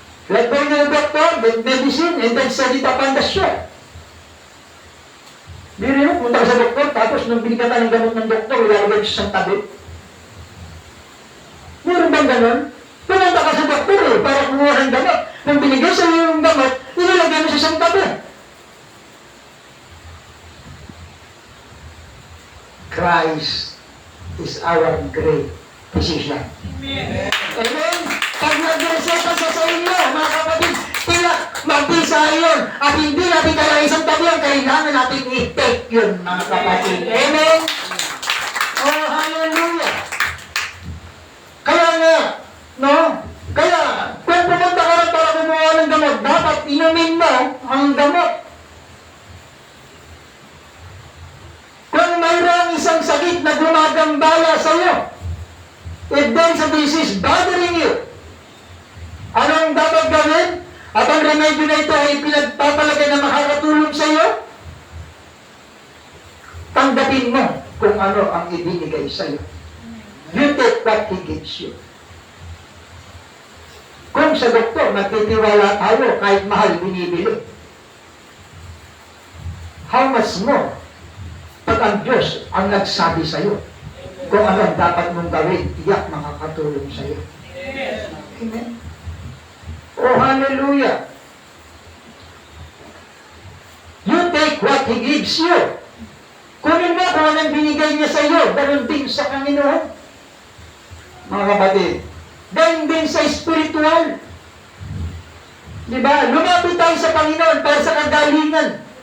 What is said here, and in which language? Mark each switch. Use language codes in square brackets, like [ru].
[en] Like going to the doctor, get medicine, and then send it upon the shore. [tl] Di rin, punta ka sa doktor, tapos nung binigyan ka ng gamot ng doktor, ilalagay siya sa tabi. Meron bang ganon? Pumunta ka sa doktor para kumuha ng gamot. Nung binigay sa iyo yung gamot, ilalagay mo siya sa tabi. [en] Christ is our great physician. Amen. Amen? [tl] Pag nag-reseta sa inyo, mga kapatid, tila mag-isa yun. At hindi natin kaya isang tabi ang kailangan natin i-take yun, mga kapatid. Amen? Oh, hallelujah! Kaya nga, no? Kaya, kung pumunta ka rin para kumuha ng gamot, dapat inumin mo ang gamot. Kung mayroong isang sakit na gumagambala sa iyo, [en] if there's a disease bothering you, [tl] anong dapat gawin? At ang remedyo na ito ay pinagpapalagay na makakatulong sa iyo? Tanggapin mo kung ano ang ibinigay sa iyo. [en] You take what He gives you. [tl] Kung sa doktor, nagtitiwala tayo kahit mahal binibili. [en] How much more [tl] pag ang Diyos ang nagsabi sa iyo kung ano ang dapat mong gawin, tiyak makakatulong sa iyo. Amen. Oh, hallelujah. [en] You take what He gives you. [tl] Kunin mo kung anong binigay niya sa iyo, ganun din sa Panginoon. Mga kapatid, ganun din sa spiritual. Diba? Lumapit tayo sa Panginoon para sa kagalingan.